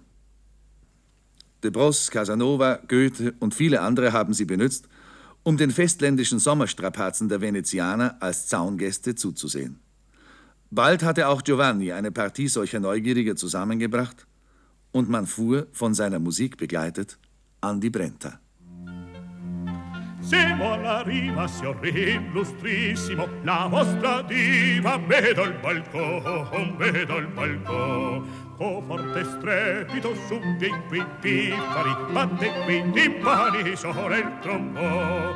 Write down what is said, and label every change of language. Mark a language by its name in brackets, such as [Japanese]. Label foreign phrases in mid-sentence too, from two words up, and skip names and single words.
[German] De Brosse, Casanova, Goethe und viele andere haben sie benutzt, um den festländischen Sommerstrapazen der Venezianer als Zaungäste zuzusehen. Bald hatte auch Giovanni eine Partie solcher Neugieriger zusammengebracht und man fuhr, von seiner Musik begleitet, an die Brenta. [Italian] Siamo alla riva, signor illustrissimo, la vostra diva, vedo il balcon, co forte strepito su dei qui piffari, batte qui timpani sopra il trombone.